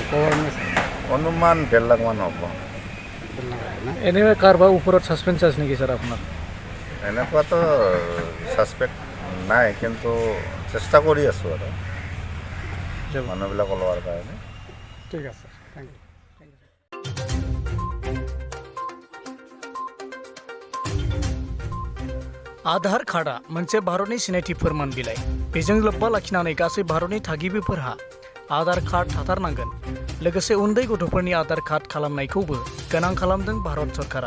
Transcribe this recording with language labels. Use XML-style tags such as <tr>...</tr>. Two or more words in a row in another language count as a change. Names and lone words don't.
<as>অনুমান 1.5 লাখ মান হ'ব। এনে কাৰোবাৰ ওপৰত ছাছপেঞ্চ আছে নেকি ছাৰ আপোনাৰ? এনেকুৱাতো ছাছপেক্ট নাই, কিন্তু চেষ্টা কৰি আছোঁ আৰু মানুহবিলাক ওলোৱাৰ কাৰণে। ঠিক আছে,</as> <en>thank you.</en> <brx>आधार कार्डआ मोनसे भारतनि सिनायथि फोरमान बिलाइ। बेजों लोब्बा लाखिनानै गासै भारतनि थागिबिफोरहा आधार कार्ड थाथारनांगोन। लोगोसे उन्दै गथ'फोरनि आधार कार्ड खालामनायखौबो गोनां खालामदों भारत सरकारा।</brx>